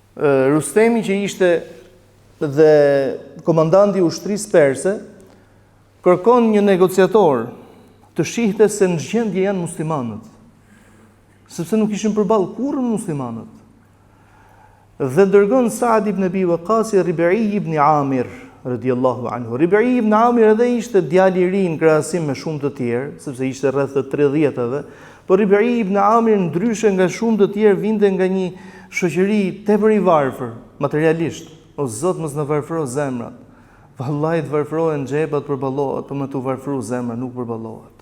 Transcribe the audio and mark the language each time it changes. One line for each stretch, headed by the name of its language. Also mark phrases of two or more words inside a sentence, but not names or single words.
Albanian: Rustemi që ishte dhe komandanti i ushtrisë perse kërkon një negociator të shihte se në gjendje janë muslimanët, sepse nuk ishin përballë kurrë muslimanët. Dhe dërgon Saad ibn Abi Waqqas Ribi'i ibn Amir
Arabic: رضي الله عنه.
Albanian: Ribi'i ibn Amir edhe ishte djali i ri në krahasim me shumë të tjerë, sepse ishte rreth të 30-tave, por Ribi'i ibn Amir ndryshe nga shumë të tjerë vinte nga një shoqëri tepër i varfër, materialisht. O Zot, mos na varfëro zemrat. Vallahi të varfërohen xhepat përballohet, por me të varfëruar zemra nuk përballohet.